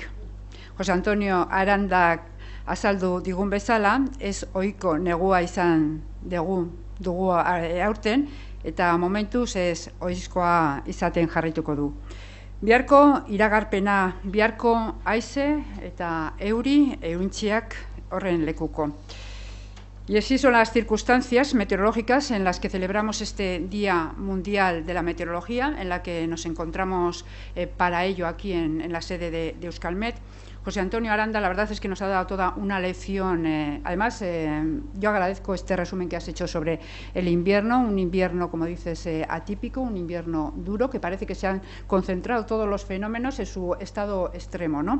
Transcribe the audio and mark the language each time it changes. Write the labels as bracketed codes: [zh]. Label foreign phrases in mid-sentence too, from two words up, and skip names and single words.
[eu] Jose Antonio Arandak azaldu digun bezala, ez ohiko negua izan dugu aurten, eta momentuz ez ohizkoa izaten jarraituko du. Biharko iragarpena, biharko haize eta eurintziak horren lekuko. [es] Y así son las circunstancias meteorológicas en las que celebramos este Día Mundial de la Meteorología, en la que nos encontramos para ello aquí en la sede de Euskalmet. José Antonio Aranda, la verdad es que nos ha dado toda una lección. Además, yo agradezco este resumen que has hecho sobre el invierno, un invierno, como dices, atípico, un invierno duro, que parece que se han concentrado todos los fenómenos en su estado extremo, ¿no?